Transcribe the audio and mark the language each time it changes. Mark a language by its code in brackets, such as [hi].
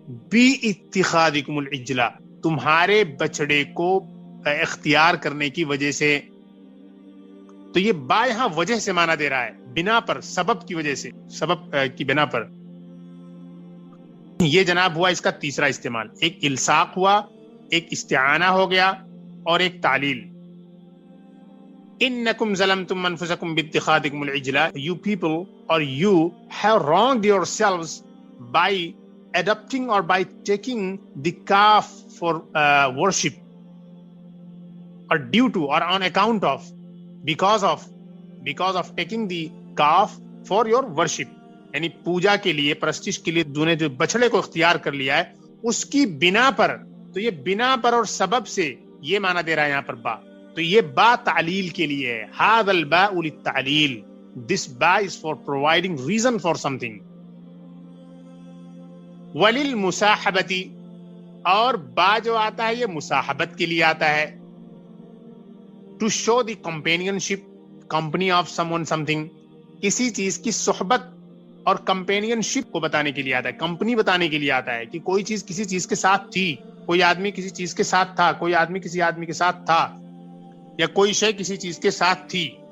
[ar] بی اتخاذکم العجل, [ur] تمہارے بچڑے کو اختیار کرنے کی وجہ سے. تو یہ با یہاں وجہ سے معنی دے رہا ہے, بنا پر, سبب کی وجہ سے, سبب کی بنا پر. یہ جناب ہوا اس کا تیسرا استعمال. ایک الصاق ہوا, ایک استعانہ ہو گیا, اور ایک تعلیل. [ar] انکم ظلمتم انفسکم باتخاذکم العجل, [en] you people or you have wronged yourselves by adopting or by taking the calf for worship, or due to, or on account of, because of taking the calf for your worship, [ur] یعنی پوجا کے لیے, پرستش کے لیے تو نے جو بچڑے کو اختیار کر لیا ہے اس کی بنا پر. تو یہ بنا پر اور سبب سے یہ معنی دے رہا ہے یہاں پر با. تو یہ با تعلیل کے لیے ہے. [ar] هذا الباء للتعلیل, [en] this ba is for providing reason for something. [ur] وللمصاحبتی, اور با جو آتا ہے یہ مصاحبت کے لیے آتا ہے. [en] to show the companionship, company of someone something, [ur] کسی چیز کی صحبت اور کمپینینشپ کو بتانے کے لیے آتا ہے, کمپنی بتانے کے لیے آتا ہے کہ کوئی چیز کسی چیز کے ساتھ تھی, کوئی آدمی کسی چیز کے ساتھ تھا, کوئی آدمی کسی آدمی کے ساتھ تھا, یا کوئی شے کسی چیز کے ساتھ تھی.